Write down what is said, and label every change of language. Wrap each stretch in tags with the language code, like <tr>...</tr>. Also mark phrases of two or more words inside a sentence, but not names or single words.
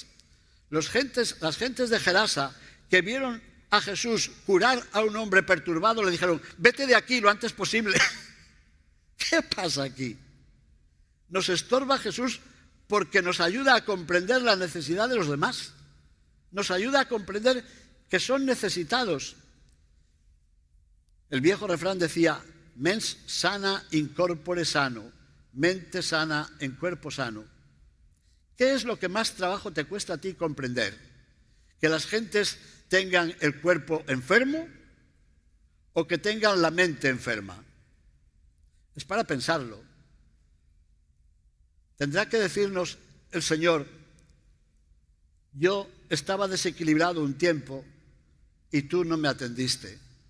<es>Las gentes de Gerasa, que vieron a Jesús curar a un hombre perturbado, le dijeron, vete de aquí lo antes posible. ¿Qué pasa aquí? Nos estorba Jesús porque nos ayuda a comprender la necesidad de los demás. Nos ayuda a comprender que son necesitados. El viejo refrán decía,</es> <la>mens sana in corpore sano,</la> <es>mente sana en cuerpo sano. ¿Qué es lo que más trabajo te cuesta a ti comprender? ¿Que las gentes tengan el cuerpo enfermo o que tengan la mente enferma? Es para pensarlo. Tendrá que decirnos el Señor, yo estaba desequilibrado un tiempo y tú no me atendiste.</es>